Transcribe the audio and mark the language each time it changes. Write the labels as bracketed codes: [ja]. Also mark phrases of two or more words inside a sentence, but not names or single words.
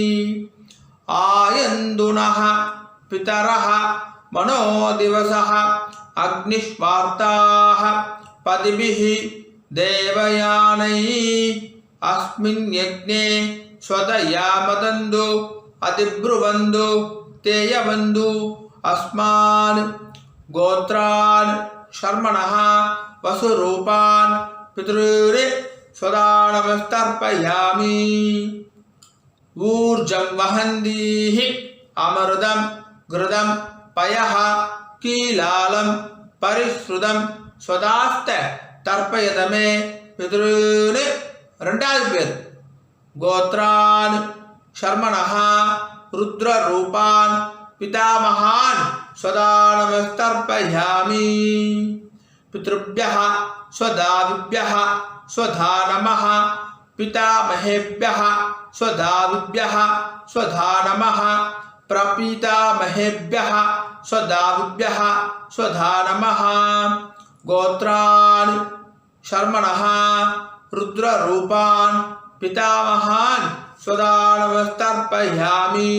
[sa] आयन्तु नः पितरः मनोदिवसः अग्निष्वात्ताः पथिभिः देवयानैः अस्मिन् यज्ञे स्वधया मदन्तु अधिब्रुवन्तु ते अवन्तु अस्मान्. गोत्रान् शर्मणः वसुरूपान् पितॄन् स्वधा नमस्तर्पयामि. ऊर्जं वहन्तीः अमृतं घृतं पयः कीलालं परिस्रुतं स्वधास्थ तर्पयत मे पितॄन्. [ta] 2வது பேர். [sa] गोत्रान् शर्मणः रुद्ररूपान् पितामहान् स्वधा नमस्तर्पयामि. பித்ருभ्यः स्वदाविभ्यः स्वधा नमः पितामहेभ्यः स्वदाविभ्यः स्वधा नमः प्रपितामहेभ्यः स्वदाविभ्यः स्वधा नमः. गोत्रान् शर्मणः रुद्ररूपान् पितामहान् स्वदानमस्तर्पयामि.